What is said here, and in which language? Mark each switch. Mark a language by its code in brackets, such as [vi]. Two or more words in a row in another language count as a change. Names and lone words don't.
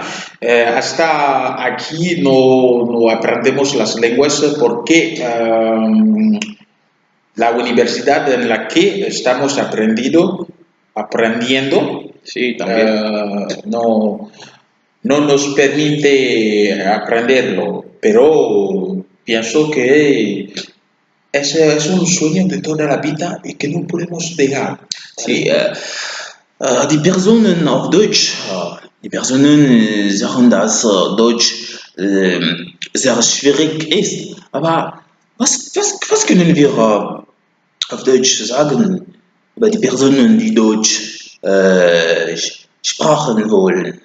[es] Hasta aquí no aprendemos las lenguas porque la universidad en la que estamos aprendiendo Sí, también. no nos permite aprenderlo, pero pienso que es un sueño de toda la vida y que no podemos negar. Sí, [de] die Personen auf Deutsch, die Personen sagen, dass Deutsch sehr schwierig ist. Aber was können wir auf Deutsch sagen über die Personen, die Deutsch sprechen wollen?